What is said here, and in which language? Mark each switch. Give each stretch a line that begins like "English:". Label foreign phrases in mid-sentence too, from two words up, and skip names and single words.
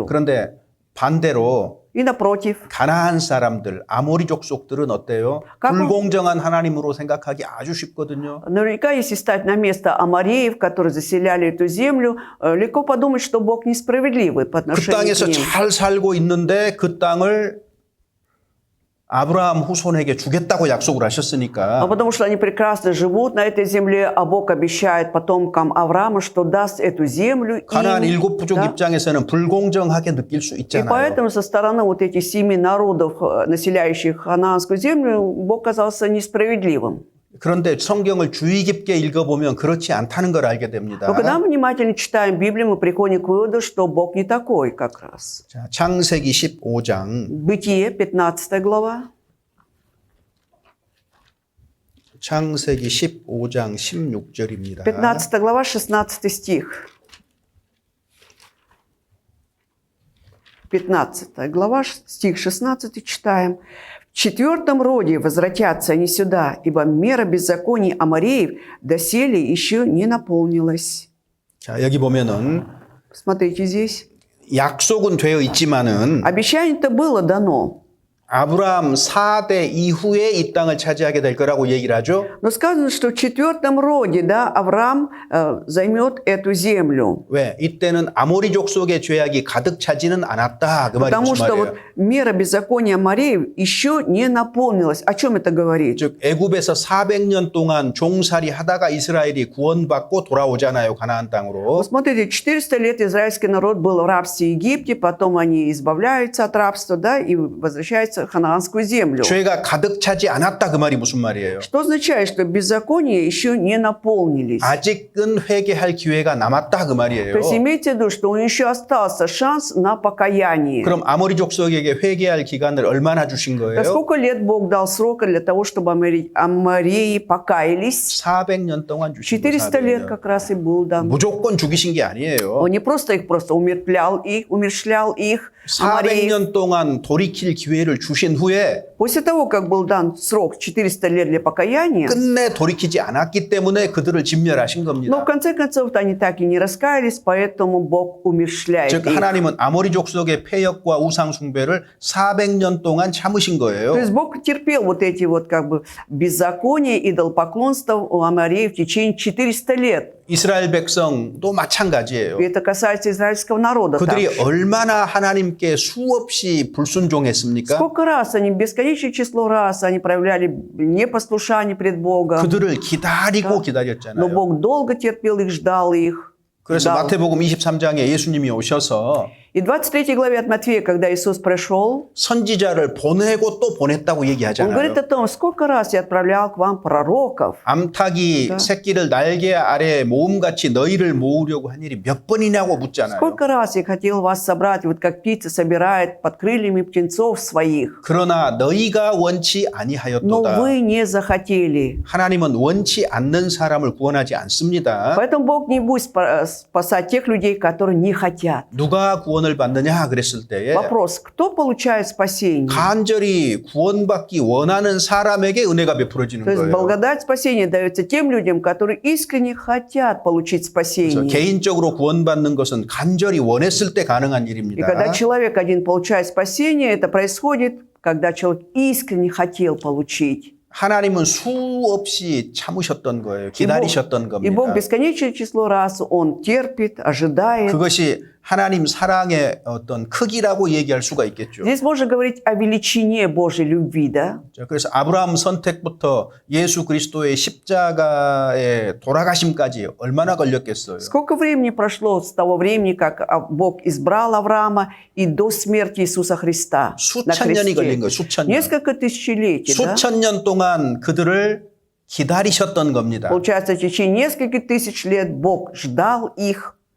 Korean: 그런데 반대로
Russian: И напротив,
Korean: 가나안 사람들, 아모리 족속들은 어때요?
Russian: как он-
Korean: 불공정한 하나님으로 생각하기 아주 쉽거든요.
Russian: наверняка, если стать на место амореев, которые заселяли эту землю, легко подумать, что Бог несправедливый по
Korean: 그
Russian: отношению к
Korean: 땅에서
Russian: ним.
Korean: 잘 살고 있는데 그 땅을 아브라함 후손에게 주겠다고 약속을
Russian: А
Korean: 하셨으니까
Russian: потому что они прекрасно живут на этой земле, а Бог обещает потомкам Авраама, что даст эту землю
Korean: 가나안
Russian: им.
Korean: 일곱 부족
Russian: Да?
Korean: 입장에서는 불공정하게 느낄 수
Russian: И
Korean: 있잖아요.
Russian: поэтому со стороны вот этих 7 народов, населяющих ханаанскую землю, Бог казался несправедливым.
Korean: 그런데 성경을 주의 깊게 읽어보면 그렇지 않다는 걸 알게 됩니다.
Russian: Но когда мы внимательно читаем Библию, мы приходим к выводу, что Бог не такой как раз.
Korean: 자, 창세기 15장
Russian: Бытие, 15 глава.
Korean: 창세기 15장 16절입니다.
Russian: 15 глава, 16 стих. 15 глава, стих 16 читаем. «В 4 роде возвратятся они сюда, ибо мера беззаконий амореев доселе еще не наполнилась».
Korean: 자, 여기 보면은
Russian: Смотрите здесь.
Korean: 약속은 되어 있지만은
Russian: Обещание-то было дано.
Korean: 아브라함 4대 이후에 이 땅을 차지하게 될 거라고 얘기를 하죠.
Russian: Но сказано, что в 4 роде, да, Авраам займет эту землю.
Korean: 왜? 이때는 아모리 족속의 죄악이 가득 차지는 않았다. 그 말이
Russian: Потому
Korean: 무슨
Russian: что
Korean: 말이에요?
Russian: вот мера беззакония амореев еще не наполнилась. О чем это говорит?
Korean: 즉 애굽에서 400년 동안 종살이 하다가 이스라엘이 구원받고 돌아오잖아요. 가나안 땅으로.
Russian: Вот смотрите, 400 лет израильский народ был в рабстве в Египте, потом они избавляются от рабства, да, и возвращаются в ханаанскую землю.
Korean: 죄가 가득 차지 않았다. 그 말이 무슨 말이에요?
Russian: Что означает, что беззакония еще не наполнились.
Korean: 아직은 회개할 기회가 남았다. 그 말이에요.
Russian: То есть имейте в виду, что еще остался шанс на покаяние.
Korean: 그럼 아모리 족속에게 회개할 기간을 얼마나 주신
Russian: Так
Korean: 거예요?
Russian: сколько лет Бог дал срока для того, чтобы амореи покаялись?
Korean: 400년 동안 주신 거예요.
Russian: 400 лет как раз и был дан.
Korean: 무조건 죽이신 게 아니에요.
Russian: Он не просто их умерщвлял их, амореев.
Korean: 400년 동안 돌이킬 기회를 주신 후에
Russian: После того, как был дан срок 400 лет для покаяния,
Korean: 끝내 돌이키지 않았기 때문에 그들을 진멸하신
Russian: но в
Korean: 겁니다.
Russian: конце концов они так и не раскаялись, поэтому Бог умерщвляет
Korean: 즉
Russian: их.
Korean: 하나님은 아모리 족속의 폐역과 우상 숭배를 400년 동안 참으신 거예요.
Russian: То есть Бог терпел вот эти вот как бы беззакония, идолопоклонства у амореев в течение 400 лет.
Korean: 이스라엘 백성도 마찬가지예요.
Russian: И это касается израильского народа
Korean: 그들이
Russian: также.
Korean: 얼마나 하나님께 수없이 불순종했습니까?
Russian: Сколько раз они, бесконечное число раз, они проявляли непослушание пред Богом.
Korean: 그들을 기다리고
Russian: Но
Korean: 기다렸잖아요.
Russian: Бог долго терпел их, ждал их.
Korean: 그래서
Russian: ждал.
Korean: 마태복음 23장에 예수님이 오셔서
Russian: И в 23 главе от Матфея, когда Иисус пришел,
Korean: 선지자를 보내고 또 보냈다고
Russian: Он говорит
Korean: 얘기하잖아요.
Russian: о том, сколько раз я отправлял к вам пророков.
Korean: 암탉이
Russian: Да.
Korean: 새끼를 날개 아래 모음같이 너희를 모으려고 한 일이 몇 번이냐고 묻잖아요.
Russian: Сколько раз я хотел вас собрать, вот как птица собирает под крыльями птенцов своих.
Korean: 그러나 너희가 원치
Russian: Но
Korean: 아니하였도다.
Russian: вы не захотели.
Korean: 하나님은 원치 않는 사람을 구원하지 않습니다.
Russian: Поэтому Бог не будет спасать тех людей, которые не хотят.
Korean: 누가 구원을 받느냐 그랬을 때에
Russian: Вопрос, кто получает спасение?
Korean: 간절히 구원받기 원하는 사람에게 은혜가 베풀어지는
Russian: То есть
Korean: 거예요.
Russian: благодать спасения дается тем людям, которые искренне хотят получить
Korean: 그래서
Russian: спасение.
Korean: 개인적으로 구원받는 것은 간절히 원했을 때 가능한
Russian: И
Korean: 일입니다.
Russian: когда человек один получает спасение, это происходит, когда человек искренне хотел получить.
Korean: 하나님은 수없이 참으셨던 거예요. 기다리셨던
Russian: И Бог
Korean: 겁니다.
Russian: бесконечное число раз Он терпит, ожидает.
Korean: 그것이 하나님 사랑의 어떤 크기라고 얘기할 수가 있겠죠.
Russian: Здесь можно говорить о величине Божьей любви, да?
Korean: 자, 그래서 아브라함 선택부터 예수 그리스도의 십자가의 돌아가심까지 얼마나 걸렸겠어요.
Russian: Сколько времени прошло с того времени, как Бог избрал Авраама и до смерти Иисуса Христа на
Korean: 수천 년이 걸린 거예요.
Russian: кресте?
Korean: 수천 년.
Russian: Несколько тысячелетий, да?
Korean: 수천 년 동안 그들을 기다리셨던 겁니다.
Russian: Получается, в течение нескольких тысяч лет Бог ждал их.